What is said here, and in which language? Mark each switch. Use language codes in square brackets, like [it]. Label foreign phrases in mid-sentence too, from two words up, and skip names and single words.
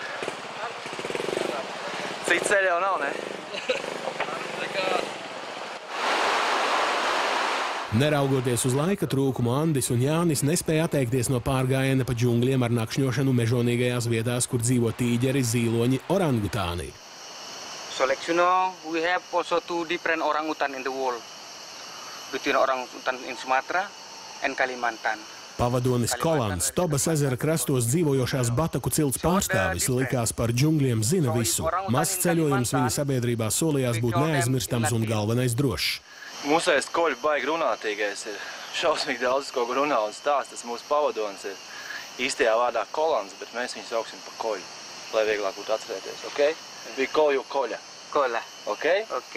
[lv] Cits ceļ jau nav, ne? Neraugoties uz laika trūkumu, Andis un Jānis nespēja atteikties no pārgājiena pa džungļiem ar nakšņošanu mežonīgajās vietās, kur dzīvo tīģeri, zīloņi, orangutāni. [en] Selection, we have also 2 different orangutan in the world. Between orangutan in Sumatra and Kalimantan. [lv] Pavadonis Kolans, Tobas ezera krastos dzīvojošās Bataku cilts pārstāvis, likās par džungļiem zina visu. Mazs ceļojums viņa sabiedrībā solījās būt neaizmirstams un galvenais drošs. Mūsējais koļu baigi runātīgais ir. Šausmīgi daudz kaut ko runā un stāst. Tas mūsu pavadonis ir īstajā vārdā Kolans, bet mēs viņu sauksim par koļu, lai vieglāk būtu atcerēties, ok? [en] We call you Koļa. Koļa. Ok? Ok.